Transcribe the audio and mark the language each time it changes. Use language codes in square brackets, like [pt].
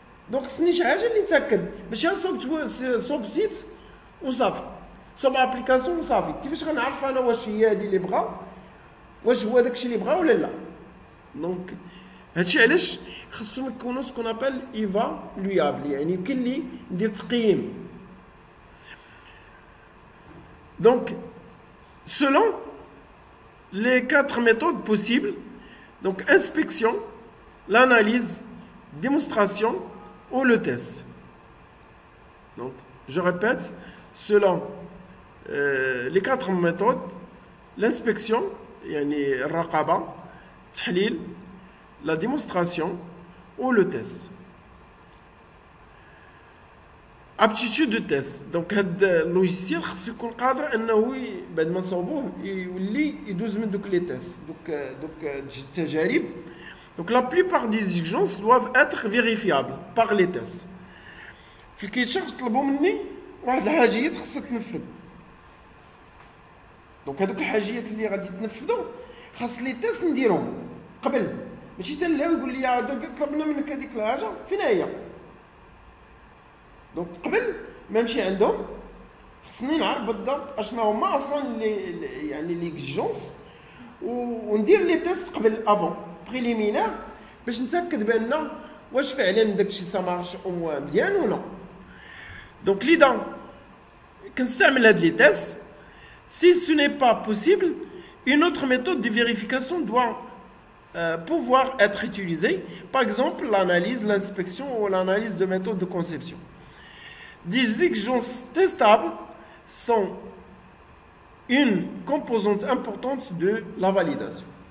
[ar] دونك خصني شي حاجه اللي نتاكد ماشي صوب سيت وصافي، صوب ابليكاسيون وصافي. كيفاش غنعرف انا واش هي هذه اللي بغا، واش هو داكشي اللي بغا ولا لا. دونك هادشي علاش خصهم يكونوا سكون ابل ايفالويابل، يعني يمكن لي ندير تقييم. [fr] دونك selon les 4 méthodes possibles, donc inspection, l'analyse, démonstration ou le test. Donc, je répète, selon les 4 méthodes, l'inspection, [ar] يعني الرقابة, التحليل, [fr] la démonstration ou le test. aptitude de test. [ar] Donc هذا اللوجيسيال خصو يكون قادر انه بعد ما نصاوبوه يولي يدوز من دوك لي تيست، دوك التجارب. [fr] Donc la plupart des exigences doivent être vérifiables par les tests. [ar] في الكيتشارج طلبوا مني واحد الحاجيات خصها تنفذ. دونك هذوك الحاجيات اللي غادي تنفذوا خاص لي تيست نديرهم قبل، ماشي تنلاو يقول لي طلبنا منك هذيك الحاجه فين هي. دونك قبل ما نمشي عندهم خصني نعرف بالضبط اشنا هما اصلا يعني لي اكزيجونس وندير لي تيست قبل افون بريليمينير باش نتاكد بان واش فعلا داكشي سا مارش او مزيان ولا. دونك لذا كنستعمل هاد لي تيست. [fr] Si ce n'est pas possible, une autre méthode de vérification doit pouvoir être utilisée, par exemple l'analyse, l'inspection ou l'analyse de méthode de conception. Des exigences testables sont une composante importante de la validation.